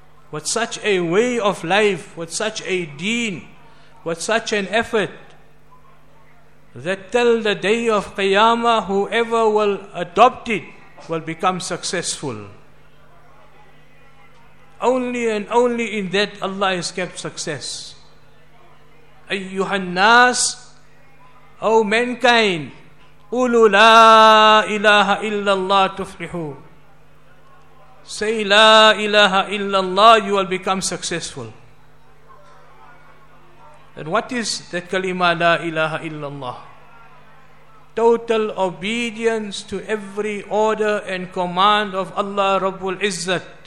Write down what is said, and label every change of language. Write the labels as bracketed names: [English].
[English] With such a way of life, with such a deen, with such an effort, that till the day of Qiyamah, whoever will adopt it will become successful. Only and only in that Allah has kept success. [Arabic] أيها الناس أو mankind, قولوا لا إله إلا الله تفلحوا. [English] Say [Arabic] لا إله إلا الله, [English] you will become successful. And what is that kalima [Arabic] لا إله إلا الله? [English] Total obedience to every order and command of Allah Rabbul Izzat.